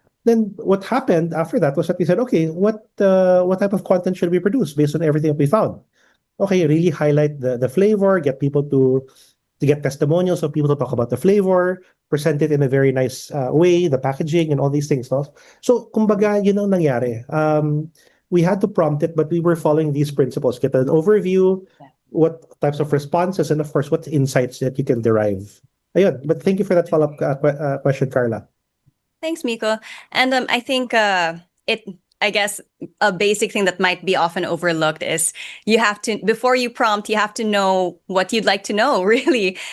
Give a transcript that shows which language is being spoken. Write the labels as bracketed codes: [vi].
[en] Then what happened after that was that we said, okay, what type of content should we produce based on everything that we found? Okay, really highlight the flavor, get people to get testimonials of people to talk about the flavor, present it in a very nice way, the packaging and all these things, no? [tl] So kumbaga, yun ang nangyari. [en] We had to prompt it, but we were following these principles. Get an overview, what types of responses, and of course, what insights that you can derive. Ayun, but thank you for that follow-up question, Carla. Thanks, Miko. And I think I guess a basic thing that might be often overlooked is you have to, before you prompt, you have to know what you'd like to know, really.